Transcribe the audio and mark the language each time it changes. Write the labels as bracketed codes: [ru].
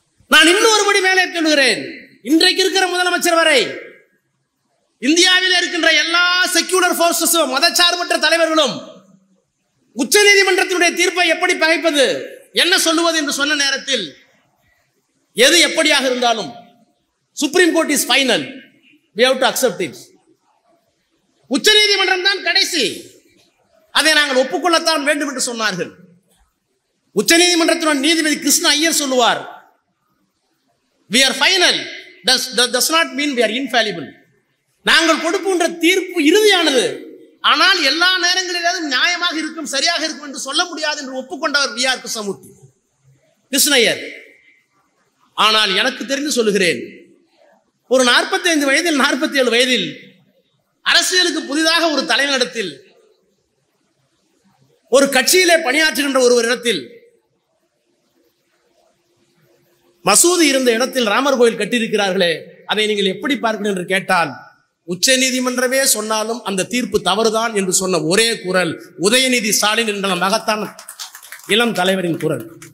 [ta] நான் இன்னொரு படி மேலே சொல்கிறேன். இன்றைக்கு இருக்கிற முதலமைச்சர் வரை இந்தியாவில் இருக்கின்ற எல்லா செக்யூலர் போர்சஸும், மதச்சார்பற்ற தலைவர்களும் உச்ச நீதிமன்றத்தினுடைய தீர்ப்பை எப்படி பகைப்பது, என்ன சொல்லுவது என்று சொன்ன நேரத்தில் எது எப்படியாக இருந்தாலும் [en] Supreme court is final, we have to accept it. [ta] உச்சநீதிமன்றம் தான் கடைசி, அதை நாங்கள் ஒப்புக்கொள்ளத்தான் வேண்டும் என்று சொன்னார்கள். உச்சநீதிமன்றத்தின் நீதிபதி கிருஷ்ண ஐயர் சொல்லுவார், [en] we are final does not mean we are infallible. [ta] நாங்கள் கொடுக்கின்ற தீர்ப்பு இறுதியானது, ஆனால் எல்லா நேரங்களிலும் நியாயமாக இருக்கும், சரியாக இருக்கும் என்று சொல்ல முடியாது என்று ஒப்புக்கொண்டவர் வி ஆர் கிருஷ்ணமூர்த்தி கிருஷ்ணய்யர். ஆனால் எனக்கு தெரிந்து சொல்லுகிறேன், ஒரு 45 வயதில் 47 வயதில் அரசியலுக்கு புதிதாக ஒரு தலைவரிடத்தில், ஒரு கட்சியிலே பணியாற்றுகின்ற ஒருவரிடத்தில், மசூதி இருந்த இடத்தில் ராமர் கோயில் கட்டியிருக்கிறார்களே, அதை நீங்கள் எப்படி பார்க்கிறீர்கள் என்று கேட்டால், உச்ச நீதிமன்றமே சொன்னாலும் அந்த தீர்ப்பு தவறுதான் என்று சொன்ன ஒரே குரல் உதயநிதி ஸ்டாலின் என்ற மகத்தான இளம் தலைவரின் குரல்.